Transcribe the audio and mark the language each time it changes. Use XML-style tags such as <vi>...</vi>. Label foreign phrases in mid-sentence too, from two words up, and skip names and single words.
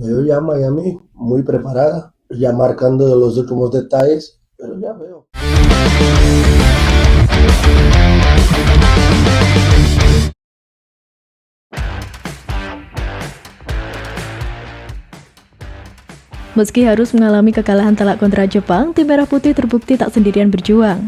<es>ya Miami muy preparada, ya marcando los últimos detalles, pero ya veo.</es> <id>Meski harus mengalami kekalahan telak kontra Jepang, tim Merah Putih terbukti tak sendirian berjuang.</id>